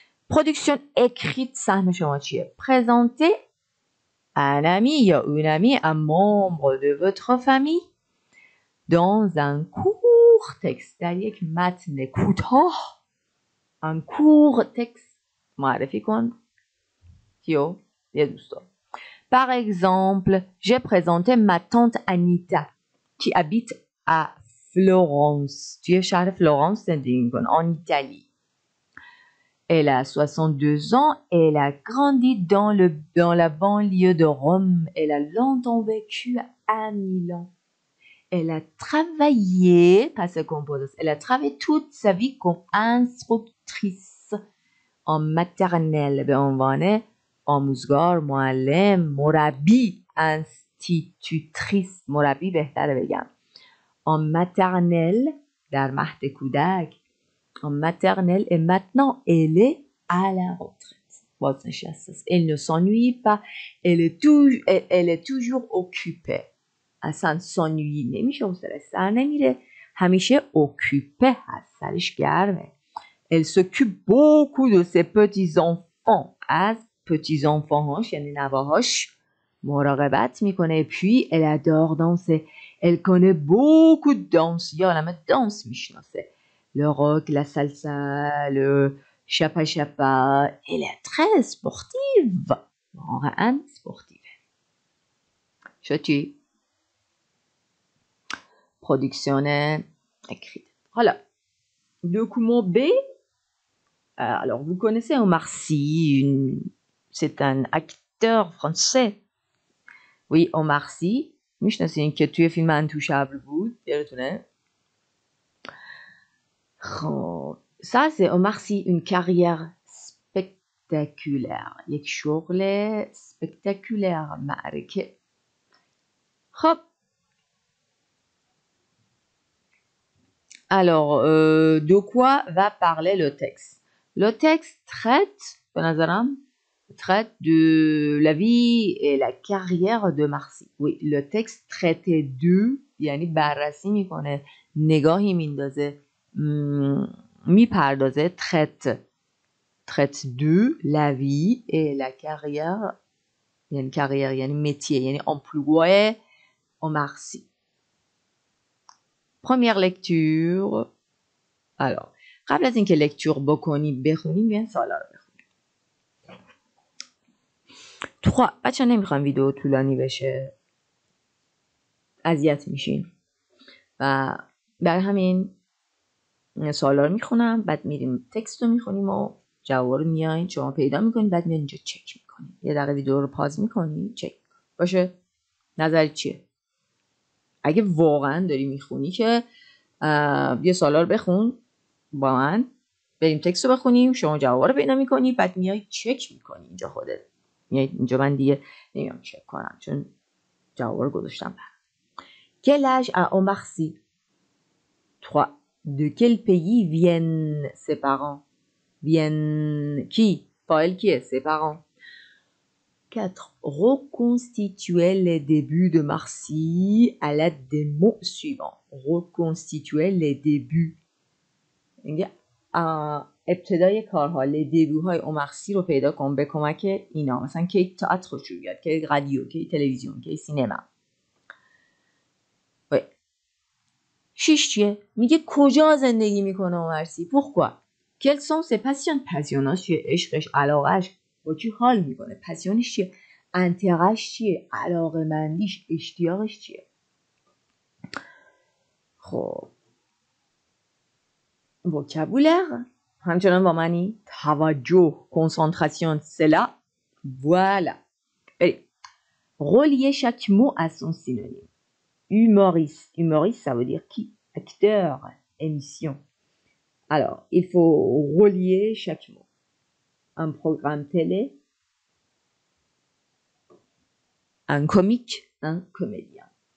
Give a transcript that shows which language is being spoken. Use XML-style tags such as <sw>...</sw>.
<fr>پرودکشن écrite</fr> <fa>سهم شما چیه؟</fa> <fr>présenter un ami یا une amie, un membre de votre famille dans un court texte,</fr> <fa>در یک متن کوتاه.</fa> <fr>un court texte</fr> <fa>معرفی کن کیو؟ یه دوستو.</fa> <fr>Par exemple, j'ai présenté ma tante Anita qui habite à Florence.</fr> <fa>توی شهر فلورانس زندگی میکنه,</fa> <fr>en Italie. Elle a 62 ans, elle a grandi dans la banlieue de Rome. Elle a longtemps vécu à Milan. Elle a travaillé, elle a travaillé toute sa vie comme instructrice en maternelle.</fr> <fa>به عنوان آموزگار, معلم, مربی, institutrice, مربی بهتره بگم.</fa> <fr>En maternelle,</fr> <fa>در مهد کودک,</fa> <fr>en maternelle, et maintenant elle est à la retraite. Elle ne s'ennuie pas, elle est toujours occupée.</fr> <fa>اصلا s'ennuie نمیشه و سر نمیره, همیشه occupée هست, سرش گرمه.</fa> <fr>Elle s'occupe beaucoup de ses petits-enfants.</fr> <fa>از petits-enfants هاش یعنی نواهاش مراقبت میکنه.</fa> <fr>puis elle adore danser. Elle connaît beaucoup de danse.</fr> <fa>یا علامه دانس میشناسه.</fa> <fr>le rock, la salsa, le chapa chapa. Elle est très sportive.</fr> <fa>واقعا</fa> <fr>sportive.</fr> <fa>شدی؟</fa> <fr>Production écrite. Voilà. Document B. Alors, vous connaissez Omar Sy. C'est un acteur français. Oui, Omar Sy.</fr> <fa>میشناسین که توی فیلم انتوشابل بود. یادتونه؟ خب</fa> <fr>ça c'est Omar Sy, une carrière spectaculaire.</fr> <fa>یک شغل spectaculaire. معرکه.</fa> <fr>خب alors de quoi va parler le texte? Le texte traite de la vie et la carrière de Marcy. Oui, le texte traitait de</fr> <fa>یعنی بررسی میکنه، نگاهی میندازه، میپردازه.</fa> <fr>traite de la vie et la carrière یعنی métier یعنی emploi Omar Sy. Première lecture.</fr> <fa>Alors قبل از اینکه لکتور بکنیم بخونیم بیاین سوالا رو بخونیم. 3. بچه نمیخوام ویدیو طولانی بشه، اذیت میشین و برای همین سوالا رو میخونم، بعد میریم تکست رو میخونیم و جواب رو میاین شما پیدا میکنید، بعد میاین اینجا چک میکنید. یه دقیقه ویدیو رو پاز میکنید چک باشه. نظرت چیه؟ اگه واقعا داری میخونی که یه سوالا رو بخون با من، بریم تکست رو بخونیم، شما جواب رو پیدا میکنی، بعد میای چک میکنی اینجا خودت. میای اینجا من دیگه نمیام چک کنم چون جواب رو گذاشتم.</fa> <fr>Quel âge a Omar Sy? 3. De quel pays viennent ses parents? Viennent qui?</fr> <fa>فاعل کیه؟</fa> <fr>ses parents. 4. Reconstituer les débuts de Marcy à l'aide des mots suivants. Reconstituer les débuts.</fr> <fa>میگه ابتدای کارها، لدیبوهای عمر سی رو پیدا کن به کمک اینا. مثلا کی تئاتر شروع کرد، کی رادیو، کی تلویزیون، کی سینما. 6 چیه؟ میگه کجا زندگی میکنه عمر سی؟ pourquoi؟</fa> <fr>quels sont ses passions؟</fr> <fa>پسیوناش چیه؟ عشقش، علاقش، با کی حال میکنه؟ پسیونش چیه؟ انترش چیه؟ علاقه‌مندیش، اشتیاقش چیه؟ خب vocabulaire همچنان با منی؟ توجه، concentration,</fa> <fr>c'est là. Voilà. Allez. Relier chaque mot à son synonyme. Humoriste. Humoriste, ça veut dire qui? Acteur, émission. Alors, il faut relier chaque mot. Un programme télé, un comique, un comédien.</fr>